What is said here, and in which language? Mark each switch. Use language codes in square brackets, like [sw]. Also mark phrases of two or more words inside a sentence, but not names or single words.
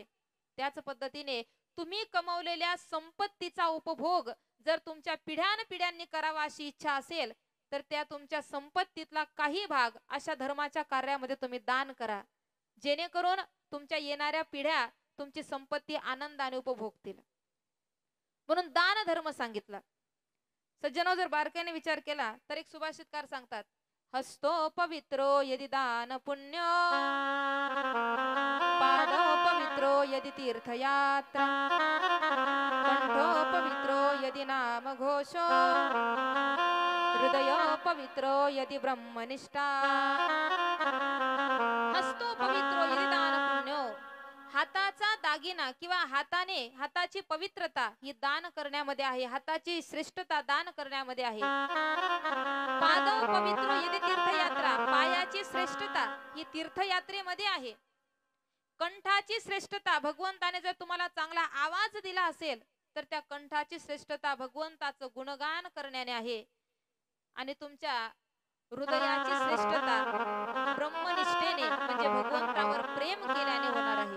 [mr] त्याच पद्धतीने तुम्ही कमवलेल्या संपत्तीचा उपभोग जर तुमच्या पिढ्यानपिढ्यांनी करावा अशी इच्छा असेल तर त्या तुमच्या संपत्तीतला काही भाग अशा धर्माच्या कार्यामध्ये तुम्ही दान करा, जेणेकरून तुमच्या येणाऱ्या पिढ्या तुमची संपत्ती आनंदाने उपभोगतील. म्हणून दान धर्म सांगितला. सज्जनो, जर बारकाईने विचार केला तर एक सुभाषितकार सांगतात, [sa] हस्तो पवित्रो यदि दान पुण्य पादो पवित्रो यदि तीर्थयात्रा कंठो पवित्रो यदि नाम घोषो हृदय पवित्रो यदि ब्रह्मनिष्ठा. हस्तो पवित्रो यदि दान पुण्यो, [mr] हाताचा दागिना किंवा हाताची पवित्रता ही दान करण्यामध्ये आहे, हाताची श्रेष्ठता दान करण्यामध्ये आहे. [sa] पादो पवित्रो यदि तीर्थयात्रा, [mr] पायाची श्रेष्ठता ही तीर्थयात्रेमध्ये आहे. कंठाची श्रेष्ठता, भगवंताने जर तुम्हाला चांगला आवाज दिला असेल तर त्या कंठाची श्रेष्ठता भगवंताचं गुणगान करण्याने आहे. आणि तुमच्या हृदयाची श्रेष्ठता ब्रह्मनिष्ठेने म्हणजे भगवंतावर प्रेम केल्याने होणार आहे.